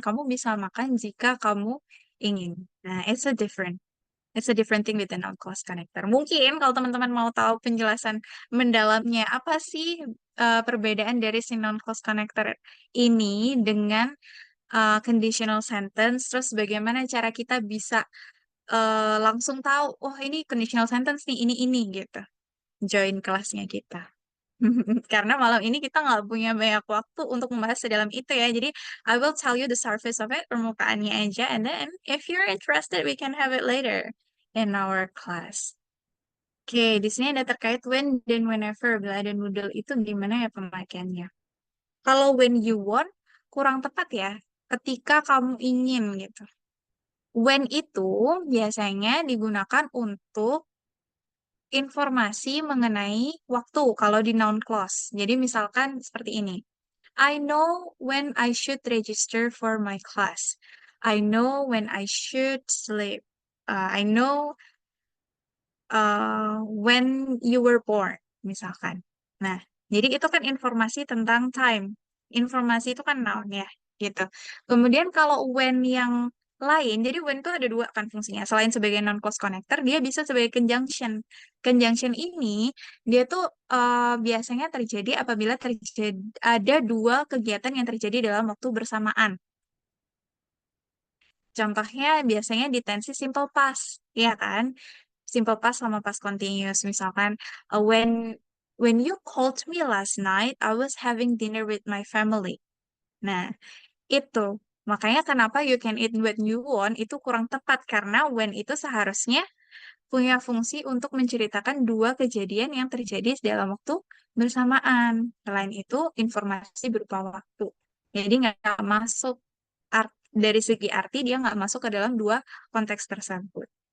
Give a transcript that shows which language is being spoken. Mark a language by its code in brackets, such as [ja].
[id] Kamu bisa makan jika kamu ingin. [en] Nah, it's a different thing with the noun clause connector. [id] Mungkin kalau teman-teman mau tahu penjelasan mendalamnya, apa sih perbedaan dari si noun clause connector ini dengan conditional sentence, terus bagaimana cara kita bisa langsung tahu, oh ini conditional sentence nih, ini gitu. Join kelasnya kita. Karena malam ini kita nggak punya banyak waktu untuk membahas sedalam itu ya. [en] Jadi, I will tell you the surface of it, [id] permukaannya aja. [en] And then, if you're interested, we can have it later in our class. [id] Oke, di sini ada terkait when dan whenever. Bila ada noodle itu gimana ya pemakaiannya? Kalau [en] when you want, [id] kurang tepat ya. Ketika kamu ingin gitu. When itu biasanya digunakan untuk informasi mengenai waktu kalau di noun clause. Jadi misalkan seperti ini. [en] I know when I should register for my class. I know when I should sleep. I know when you were born, misalkan. [id] Nah, jadi itu kan informasi tentang time. Informasi itu kan noun ya, gitu. Kemudian kalau when yang lain, jadi when itu ada dua kan fungsinya. Selain sebagai non-clause connector, dia bisa sebagai conjunction. Conjunction ini, dia tuh biasanya terjadi apabila ada dua kegiatan yang terjadi dalam waktu bersamaan. Contohnya biasanya di tensi simple past, ya kan? [en] Simple past sama past continuous. Misalkan, when you called me last night, I was having dinner with my family. [id] Nah, itu. Makanya kenapa [en] you can eat when you want [id] itu kurang tepat karena when itu seharusnya punya fungsi untuk menceritakan dua kejadian yang terjadi dalam waktu bersamaan. Selain itu, informasi berupa waktu. Jadi nggak masuk dari segi arti dia nggak masuk ke dalam dua konteks tersebut.